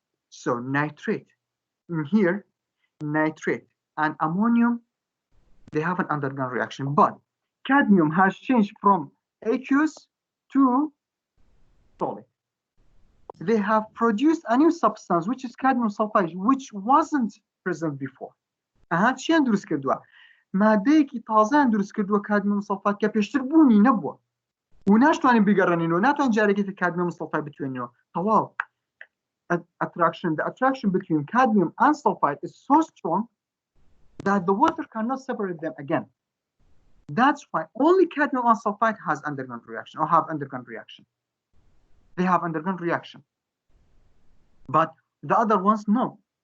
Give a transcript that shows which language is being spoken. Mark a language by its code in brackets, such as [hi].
[en] So nitrate, in here, nitrate and ammonium, they haven't undergone reaction. But cadmium has changed from aqueous to solid. They have produced a new substance, which is cadmium sulfide, which wasn't present before. [ckb] چی درست کردووە؟ مادەیەکی تازەیان دروست کردووە کادمیوم سڵفات کە پێشتر بوونی نەبووە و ناتوانین بگەڕێنینەوە، ناتوانین جارێکی کادمیوم سڵفات بتوێنینەوە. تەواو. [en] The attraction between cadmium and sulfide is so strong that the water cannot separate them again. That's why only cadmium and sulfide has undergone reaction or have undergone reaction. They have undergone reaction. But the other ones, no.